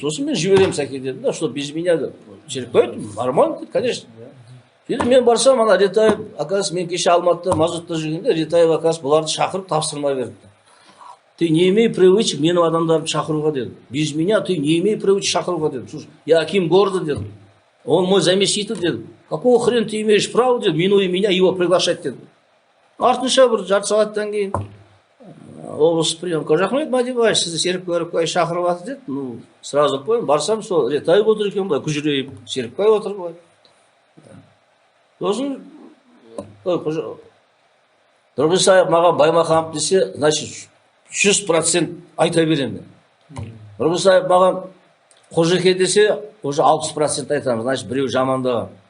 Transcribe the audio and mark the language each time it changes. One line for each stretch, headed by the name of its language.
Kazakh: Сосын мен жіберемін, Сәке дедім да,
Russian: что без меня
Kazakh: деп. Серікбай айтты, нормально, конечно. Енді мен барсам, ана Ретаев, оказывается, мен кеше Алматыда мазутта жүргенде, Ретаев, оказывается, бұларды шақырып тапсырма берді.
Russian: Ты не имей привычек
Kazakh: менің адамдарды шақыруға деді.
Russian: Без меня ты не имей привычек шақыруға деді. Слушай, я аким города дедім. Он мой заместитель дедім. Какого хрена ты имеешь право дедім, минуя меня его приглашать дедім.
Kazakh: Артынша бір жарты сағаттан кейін облыстық приемка, рахмет Мадибаевич, сізді Серікбай шақырып жатыр деді. Ну,
Russian: сразу понял,
Kazakh: барсам сол Ретаев отыр екен былай, күжірейіп, Серікбай отыр былай. Сосын Нұрғисаев маған Баймаханов десе, значит 100% айта беремін. Нұрғисаев маған Қожеке десе, уже 60% айтамын, значит біреу жамандаған.